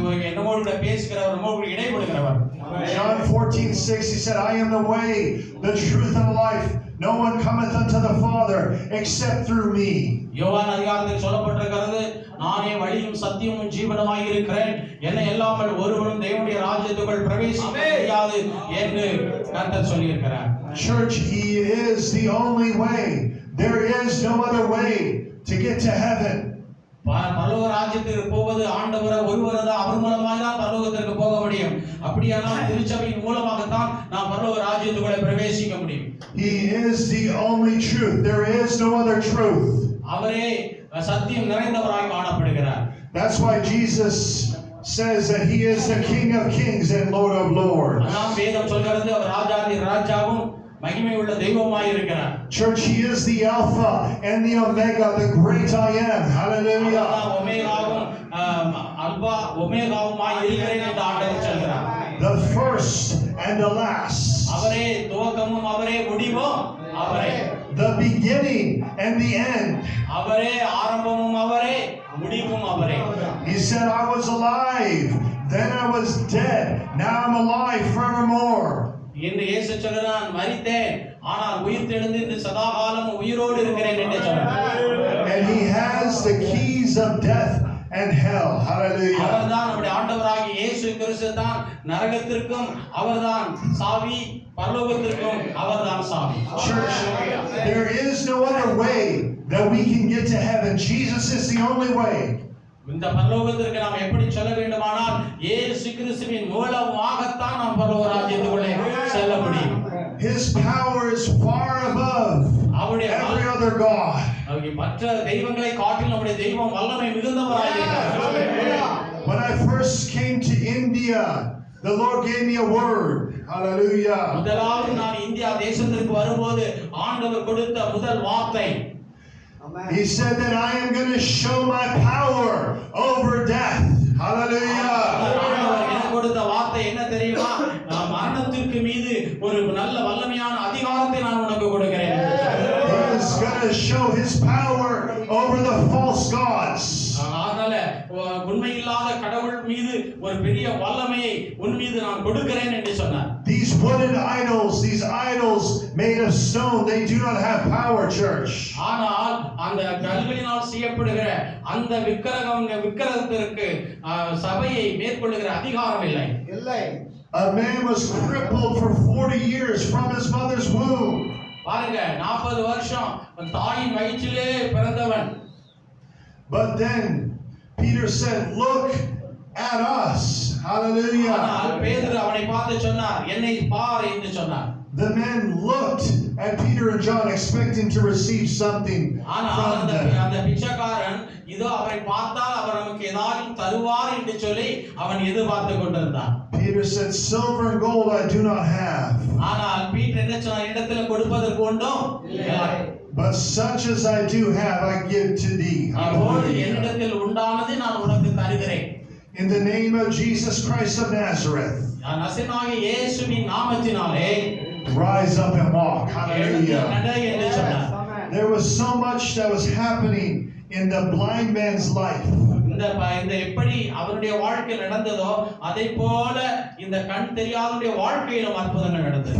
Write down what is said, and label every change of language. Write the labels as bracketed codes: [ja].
[ta] என்னோடு பேசுகிறவர், நம்மோடு இடைபடுகிறவர். [en] John 14:6, he said, I am the way, the truth, and the life. No one cometh unto the Father except through me. [ta] யோவான் அதிகாரத்தில் சொல்லப்பட்டிருக்கிறது, நானே வழியும் சத்தியமும் ஜீவனுமாய் இருக்கிறேன், என்னை இல்லாமல் ஒருவனும் தேவனுடைய ராஜ்யத்துக்குள் பிரவேசிக்க முடியாது என்று கர்த்தர் சொல்லியிருக்கிறார். [en] Church, he is the only way. There is no other way to get to heaven. [ta] பரலோக ராஜ்யத்திற்கு போவது ஆண்டவர் ஒருவர் தான், அவர் மூலமாக தான் பரலோகத்திற்கு போக முடியும். அப்படியானால் திருச்சபையின் மூலமாகத்தான் நாம் பரலோக ராஜ்யத்துக்குள்ளே பிரவேசிக்க முடியும். [en] He is the only truth. There is no other truth. [ta] அவரே சத்தியம் நிறைந்தவராய் காணப்படுகிறார். [en] That's why Jesus says that he is the King of Kings and Lord of Lords. [ta] நாம் வேதம் சொல்கிறது அவர் ராஜாதி ராஜாவும் மகிமை உள்ள தெய்வமாய் இருக்கிறார். [en] Church, he is the Alpha and the Omega, the great I am. Hallelujah. [ta] ஒமேகாவும் alpha ஒமேகாவுமாய் இருக்கிறேன் என்று ஆண்டவர் சொல்கிறார். [en] The first and the last. [ta] அவரே துவக்கமும் அவரே முடிவும் அவரே. [en] The beginning and the end. [ta] அவரே ஆரம்பமும் அவரே முடிவும் அவரே. [en] He said, I was alive, then I was dead, now I'm alive forevermore. [ta] என்று இயேசு சொல்கிறார், மரித்தேன் ஆனால் உயிர்த்தெழுந்து இந்த சதாகாலம் உயிரோடு இருக்கிறேன் என்று சொல்றார். [en] And he has the keys of death and hell. Hallelujah. [ta] அவர்தான் நம்முடைய ஆண்டவராகிய இயேசு கிறிஸ்து தான் நரகத்திற்கும் அவர்தான் சாவி, பரலோகத்திற்கும் அவர்தான் சாவி. [en] Church, there is no other way that we can get to heaven. Jesus is the only way. [ta] இந்த பரலோகத்திற்கு நாம் எப்படி செல்ல வேண்டுமானால் இயேசு கிறிஸ்துவின் மூலமாகத்தான் நாம் பரலோக ராஜ்யத்துக்குள்ளே செல்ல முடியும். [en] His power is far above every other god. [ta] மற்ற தெய்வங்களை காட்டிலும் நம்முடைய தெய்வம் வல்லமை மிகுந்தவராய் இருக்கிறார். [en] When I first came to India, the Lord gave me a word. Hallelujah. [ta] முதலாவது நான் இந்தியா தேசத்திற்கு வரும்போது ஆண்டவர் கொடுத்த முதல் வார்த்தை, [en] He said that I am going to show my power over death. Hallelujah. [ta] ஆண்டவர் எனக்கு கொடுத்த வார்த்தை என்ன தெரியுமா? மரணத்திற்கு மீது ஒரு நல்ல வல்லமையான அதிகாரத்தை நான் உனக்கு கொடுக்கிறேன். [en] He is going to show his power over the false gods. [ta] அதனால உண்மையில்லாத கடவுள் மீது ஒரு பெரிய வல்லமையை உன் மீது நான் கொடுக்கிறேன் என்று சொன்னார். [en] These wooden idols, these idols made of stone, they do not have power, church. [ta] ஆனால் அந்த கல்லினால் செய்யப்படுகிற அந்த விக்கிரகத்திற்கு சபையை மேற்கொள்ளுகிற அதிகாரம் இல்லை. [en] A man was crippled for 40 years from his mother's womb. [ta] பாருங்க, 40 வருஷம் தாயின் வயிற்றிலே பிறந்தவன். [en] But then Peter said, look at us. Hallelujah. [ta] ஆனால் பேதுரு அவனை பார்த்து சொன்னார், என்னை பார் என்று சொன்னார். [en] The men looked at Peter and John expecting to receive something [ta] ஆனால் [en] from [ta] அந்த [en] them. [ta] அந்த பிச்சைக்காரன் இதோ அவரை பார்த்தால் அவர் நமக்கு ஏதாவது தருவார் என்று சொல்லி அவன் எதிர்பார்த்து கொண்டிருந்தான். [en] Peter said, "Silver and gold I do not have, [ta] ஆனால் பீட்டர் என்ன சொன்னார்? இடத்துல கொடுப்பதற்கு ஒன்றும் இல்லை. [en] but such as I do have I give to thee." [ta] இப்போது [en] Hallelujah. [ta] என்னிடத்தில் உண்டானது நான் உனக்கு தருகிறேன். [en] In the name of Jesus Christ of Nazareth, [ta] நசரேயனாகிய இயேசுவின் நாமத்தினாலே [en] rise up and walk. [ta] எழுந்து [en] Hallelujah. [ta] நட என்று சொன்னார். [en] There was so much that was happening in the blind man's life. [ta] இந்த எப்படி அவருடைய வாழ்க்கையில் நடந்ததோ அதே போல இந்த கண் தெரியாதவருடைய வாழ்க்கையிலும் அற்புதங்கள் நடந்தது.